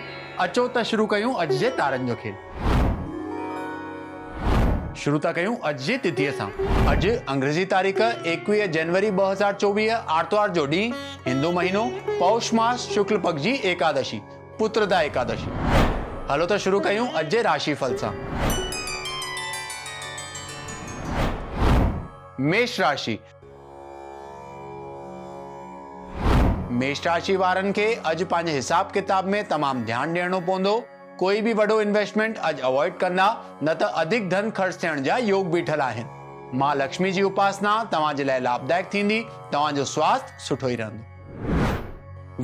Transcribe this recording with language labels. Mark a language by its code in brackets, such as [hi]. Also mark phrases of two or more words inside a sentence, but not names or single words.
[sd] अचो त शुरू कयूं अॼु जे तारनि जो खेल। शुरू था कयूं अॼु जी तिथीअ सां। अॼु अंग्रेजी तारीख़ 21 जनवरी 2024 आर्तवार जो ॾींहुं, हिंदू महीनो पौष मास शुक्ल पक्ष जी एकादशी पुत्रदा एकादशी। हलो त शुरू कयूं अॼु जे राशिफल सां। मेष राशि। मेष राशि वारनि खे अॼु पंहिंजे हिसाब किताब में तमामु ध्यानु ॾियणो पवंदो। कोई बि वॾो इन्वेस्टमेंट अॼु अवॉइड कंदा, न त अधिक धन ख़र्च थियण जा योग बीठल आहिनि। मां लक्ष्मी जी उपासना तव्हां जे लाइ लाभदायक थींदी। तव्हांजो स्वास्थ्य सुठो ई रहंदो।